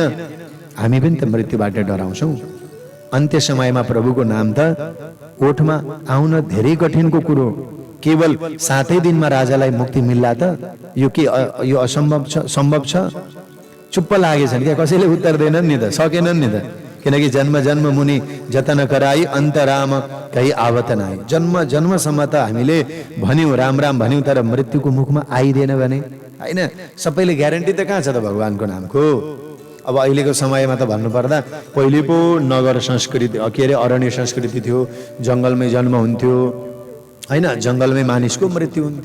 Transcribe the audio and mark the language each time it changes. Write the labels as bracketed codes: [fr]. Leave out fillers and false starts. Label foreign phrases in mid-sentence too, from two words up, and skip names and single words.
[ne] हामी पनि त मृत्युबाट डराउँछौँ। अन्त्य समयमा प्रभुको नाम त ओठमा आउन धेरै कठिनको कुरो। केवल 7 दिनमा राजालाई मुक्ति मिल्ला त? यो के यो असम्भव छ? सम्भव छ? चुप्प लागेछन् क्या, कसैले उत्तर दिएनन् नि त, सकेनन् नि त। [awa] किनकि जन्म जन्म मुनि जतन कराई अन्तराम कही आवत नाई। [ne] जन्म जन्मसम्म त हामीले भन्यौँ, राम राम भन्यौँ, तर मृत्युको मुखमा आइदिएन भने, होइन, सबैले ग्यारेन्टी त कहाँ छ त भगवानको नामको? अब अहिलेको समयमा त भन्नुपर्दा पहिले पो नगर संस्कृति, के अरे अरण्य संस्कृति थियो, जङ्गलमै जन्म हुन्थ्यो, होइन, जङ्गलमै मानिसको मृत्यु हुन्थ्यो।